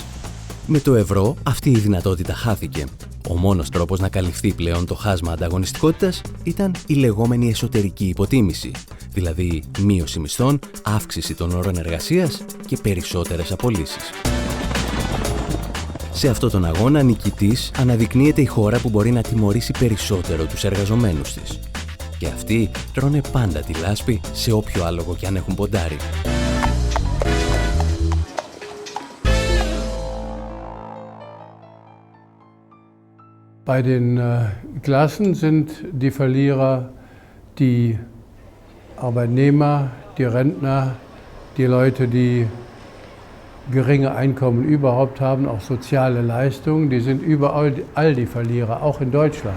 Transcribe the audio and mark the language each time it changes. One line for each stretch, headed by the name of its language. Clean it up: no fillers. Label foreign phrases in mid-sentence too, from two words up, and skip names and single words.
Greek: Με το ευρώ, αυτή η δυνατότητα χάθηκε. Ο μόνος τρόπος να καλυφθεί πλέον το χάσμα ανταγωνιστικότητας ήταν η λεγόμενη εσωτερική υποτίμηση, δηλαδή μείωση μισθών, αύξηση των όρων εργασίας και περισσότερες απολύσεις. Σε αυτόν τον αγώνα νικητής αναδεικνύεται η χώρα που μπορεί να τιμωρήσει περισσότερο τους εργαζομένους της. Και αυτοί τρώνε πάντα τη λάσπη σε όποιο άλογο κι αν έχουν ποντάρει.
German: Bei den Klassen sind die Verlierer die Arbeitnehmer, die Rentner, die Leute, die geringe Einkommen überhaupt haben, auch soziale Leistungen, die sind überall all die Verlierer, auch in Deutschland.